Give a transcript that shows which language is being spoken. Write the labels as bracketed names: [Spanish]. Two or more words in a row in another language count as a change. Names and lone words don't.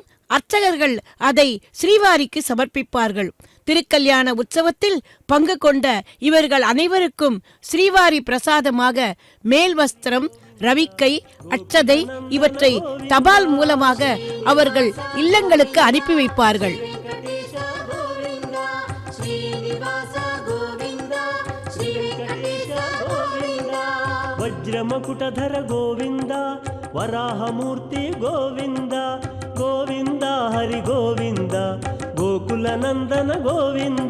[Tamil] அர்ச்சகர்கள் அதை ஸ்ரீவாரிக்கு சமர்ப்பிப்பார்கள். திருக்கல்யாண உற்சவத்தில் பங்கு கொண்ட இவர்கள் அனைவருக்கும் ஸ்ரீவாரி பிரசாதமாக மேல் வஸ்திரம், ரவிக்கை, அட்சதை இவற்றை தபால் மூலமாக அவர்கள் இல்லங்களுக்கு அனுப்பி வைப்பார்கள். [Telugu] వజ్రమకుటధర గోవింద వరాహమూర్తి గోవింద, గోవింద హరి గోవింద గోకుల నందన గోవింద.